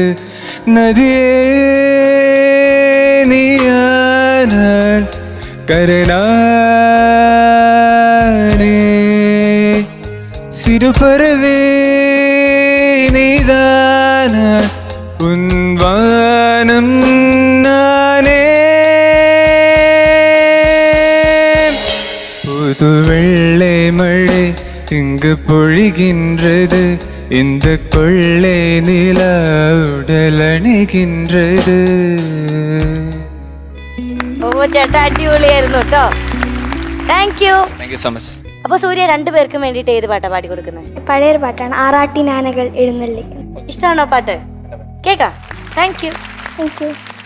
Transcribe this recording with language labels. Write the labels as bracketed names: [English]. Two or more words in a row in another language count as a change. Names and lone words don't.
[Tamil] நதியே நீயானால் கருணானே, சிறுபறவே நீதானா, உன் வானம் நானே. புது வெள்ளை மழை இங்கு பொழிகின்றது, இந்த கொள்ளை நிலா உடல் அணிகின்றது. [Malayalam] ഓ ചേട്ടാ, അടിപൊളിയായിരുന്നു കേട്ടോ. [English] thank you. thank you so much. [Malayalam] അപ്പൊ സൂര്യ, രണ്ടുപേർക്കും വേണ്ടിട്ട് ഏത് പാട്ടാ പാടി കൊടുക്കുന്നത്? പഴയൊരു പാട്ടാണ്, ആറാട്ടിനാനകൾ എഴുന്നള്ളി. ഇഷ്ടമാണോ പാട്ട്? കേക്കാം. [English] thank you. thank you.